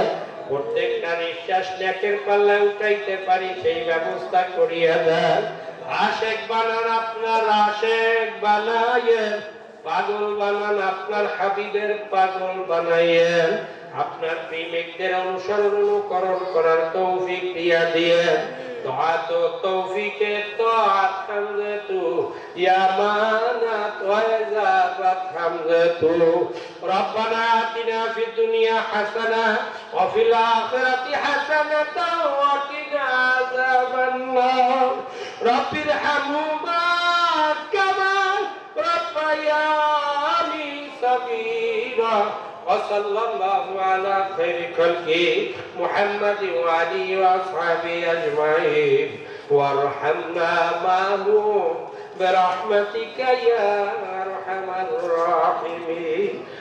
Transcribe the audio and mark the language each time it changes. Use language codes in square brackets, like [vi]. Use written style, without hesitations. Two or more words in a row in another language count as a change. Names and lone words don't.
[bn] প্রত্যেকটা নিঃশ্বাস নেকের পাল্লায় উঠাইতে পারি সেই ব্যবস্থা করিয়া দেন। আশিক বানান আপনার আশিক বানাইয়েন, পাগল বানান আপনার হাবিবের পাগল বানাইয়েন। আপনার প্রেমিকদের অনুসরণ অনুকরণ করার তৌফিক দিয়া দিয়েন। [fa] طاعت و توفیق طاعت حمد تو یا مانت و عزابت حمد تو [ar] ربنا آتنا في الدنيا حسنة وفي الآخرة حسنة وقنا عذاب النار رب ارحمهما كما ربياني صغيرا وصلى الله على خير خلقه محمد وعلي وأصحابه أجمعين وارحمنا معهم برحمتك يا أرحم الراحمين